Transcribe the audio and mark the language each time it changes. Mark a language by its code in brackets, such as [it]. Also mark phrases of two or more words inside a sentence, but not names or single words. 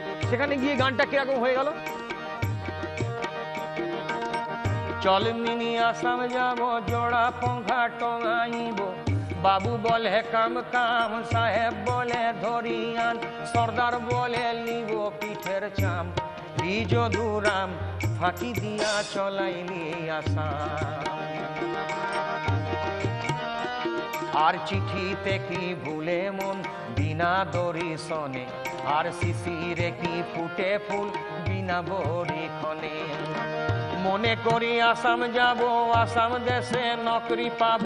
[bn] সেখানে গিয়ে গানটা কিরকম হয়ে গেল, চল মিনি আসাম যাব, জোড়া পঙ্খা টঙাইব। বাবু বলে কাম কাম, সাহেব বলে ধরিয়ান, সর্দার বলে লিব পিঠের চাম। যদুরাম ফাঁকি দিয়া চলাইলি আসাম। আর চিঠিতে কি ভুলে মন, বিনা দর্শনে, আর শিশিরে কি ফুটে ফুল, বিনা বরিক্ষণে। মনে করি আসাম যাব, আসাম দেশে নকরি পাবো।